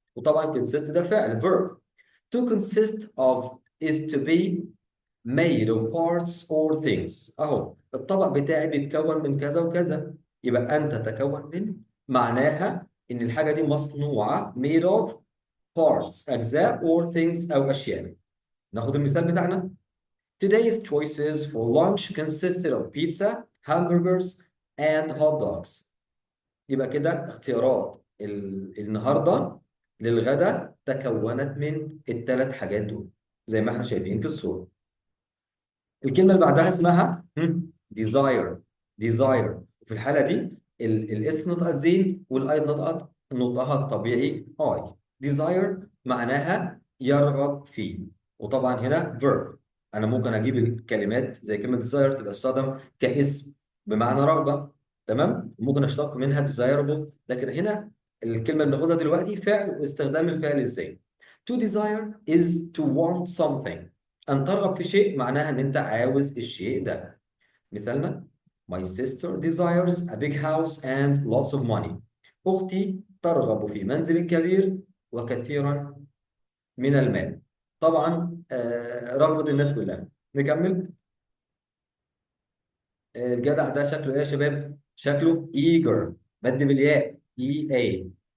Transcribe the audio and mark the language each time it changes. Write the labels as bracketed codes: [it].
[ar] وطبعا consist ده فعل verb. [en] to consist of is to be made of parts or things. [ar] اهو الطبق بتاعي بيتكون من كذا وكذا، يبقى انت تتكون من، معناها ان الحاجه دي مصنوعه [en] made of parts [ar] اجزاء [en] or things [ar] او اشياء. ناخد المثال بتاعنا. [en] Today's choices for lunch consisted of pizza, hamburgers, and hot dogs. [ar] يبقى كده اختيارات النهارده للغدا تكونت من الثلاث حاجات دول، زي ما احنا شايفين في الصورة. الكلمة اللي بعدها اسمها desire. desire، وفي الحالة دي الاس نطقت زين والاي نطقت نطقها الطبيعي اي. desire معناها يرغب فيه. وطبعا هنا verb، انا ممكن اجيب الكلمات زي كلمة desire تبقى تستخدم كاسم بمعنى رغبة. تمام. ممكن اشتق منها desirable، لكن هنا الكلمه اللي بناخدها دلوقتي فعل واستخدام الفعل ازاي. [en] To desire is to want something. [ar] ان ترغب في شيء معناها ان انت عاوز الشيء ده. مثالنا: [en] My sister desires a big house and lots of money. [ar] أختي ترغب في منزل كبير وكثيرا من المال. طبعا رغبة الناس كلها. نكمل. الجدع ده شكله ايه يا شباب؟ شكله eager، مد بالياء اي اي.